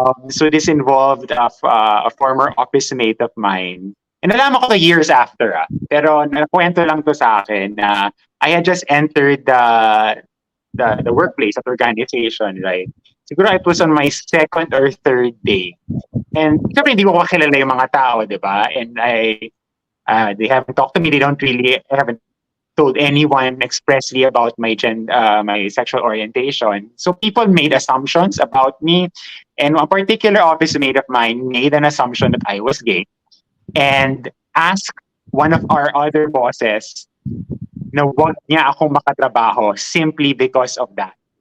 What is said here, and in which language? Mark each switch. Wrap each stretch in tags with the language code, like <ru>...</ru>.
<en>So this involved a former office mate of mine.</en> <tl>And nalaman ko to years after. Pero nakwento lang to sa akin na</tl> <en>I had just entered the workplace at organization, right? Siguro it was on my second or third day.</en> <tl>And siyempre hindi ko kakilala yung mga tao, di ba?</tl> <en>And they haven't talked to me. I haven't told anyone expressly about my sexual orientation. So people made assumptions about me. And one particular office mate of mine made an assumption that I was gay and asked one of our other bosses</en> <tl>na wag niya akong makatrabaho</tl> <en>simply because of that.</en>